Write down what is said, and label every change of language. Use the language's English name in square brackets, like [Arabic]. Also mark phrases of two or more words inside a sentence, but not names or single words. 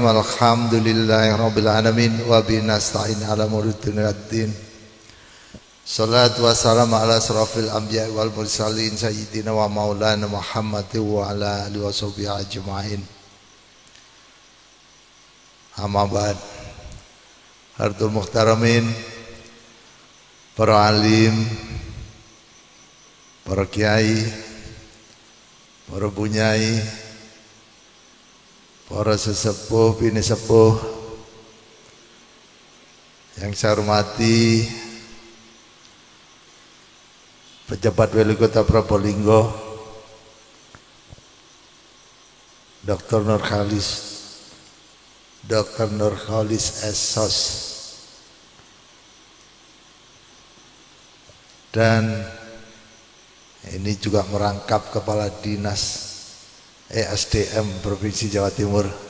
[Arabic] الحمد لله رب العالمين وبه نستعين على أمور الدنيا والدين. الصلاة والسلام على أشرف الأنبياء والمرسلين سيدنا ومولانا محمد وعلى آله وصحبه أجمعين. أما بعد. حضرة المحترمين, [Indonesian] para alim, para kiai, para bunyai, para sesepuh, bini sepuh yang saya hormati, pejabat Wali Kota Probolinggo, Dr. Nurkhalis Sos, dan ini juga merangkap Kepala Dinas ESDM Provinsi Jawa Timur.